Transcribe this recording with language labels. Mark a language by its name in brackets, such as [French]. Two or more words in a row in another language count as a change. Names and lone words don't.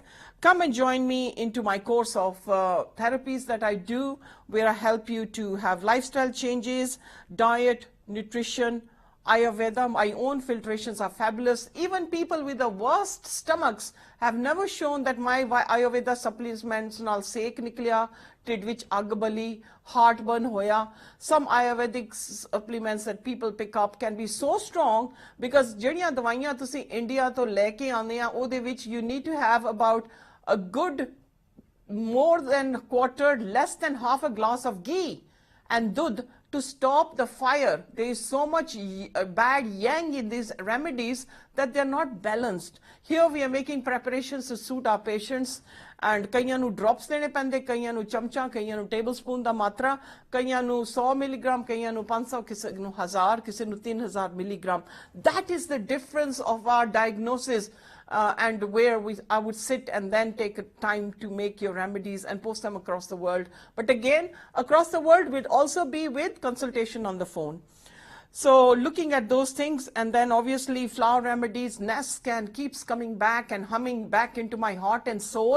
[English] Come and join me into my course of therapies that I do, where I help you to have lifestyle changes, diet, nutrition, Ayurveda. My own filtrations are fabulous. Even people with the worst stomachs have never shown that my Ayurveda supplements [Punjabi] ਨਾਲ ਸੇਕ ਨਿਕਲਿਆ, ਢਿੱਡ ਵਿੱਚ ਅੱਗ ਬਲੀ, heartburn ਹੋਇਆ. [English] Some Ayurvedic supplements that people pick up can be so strong, because [Punjabi] ਜਿਹੜੀਆਂ ਦਵਾਈਆਂ ਤੁਸੀਂ ਇੰਡੀਆ ਤੋਂ ਲੈ ਕੇ ਆਉਂਦੇ ਆ, ਉਹਦੇ ਵਿੱਚ [English] you need to have about a good, more than a quarter, less than half a glass of ghee and dudh to stop the fire. There is so much bad yang in these remedies that they are not balanced. Here we are making preparations to suit our patients, and [Punjabi] ਕਈਆਂ ਨੂੰ drops ਦੇਣੇ ਪੈਂਦੇ, ਕਈਆਂ ਨੂੰ ਚਮਚਾ, ਕਈਆਂ ਨੂੰ tablespoon ਦਾ ਮਾਤਰਾ, ਕਈਆਂ ਨੂੰ 100 milligram, ਕਈਆਂ ਨੂੰ 500, ਕਿਸੇ ਨੂੰ 1000, ਕਿਸੇ ਨੂੰ 3000 milligram. [English] That is the difference of our diagnosis. And where I would sit and then take time to make your remedies and post them across the world. But again, across the world will also be with consultation on the phone. So looking at those things, and then obviously flower remedies, Nascan keeps coming back and humming back into my heart and soul.